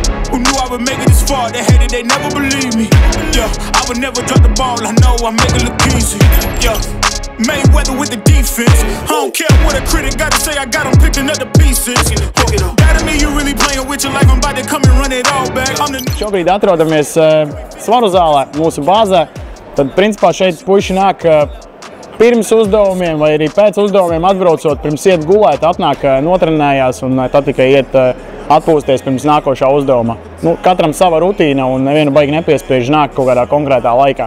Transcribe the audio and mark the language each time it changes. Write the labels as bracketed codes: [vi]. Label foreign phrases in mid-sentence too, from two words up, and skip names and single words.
[en] Who knew I would make it this far? They hated, they never believed me. Yeah, I would never drop the ball. I know I make it look easy. Yeah, Mayweather with the defense. I don't care what a critic got to say. I got them picking up the pieces. That to me, you really playing with your life. I'm about to come and run it all back. [lv] Šobrīd atrodamies svaru zālē, mūsu bāzē. Tad, principā, šeit puiši nāk pirms uzdevumiem vai arī pēc uzdevumiem atbraucot, pirms iet gulēt, atnāk notrenējās un tad tikai iet atpūsties pirms nākošā uzdevuma. Nu, katram sava rutīna un nevienu baigi nepiespiež nāk kaut kādā konkrētā laikā.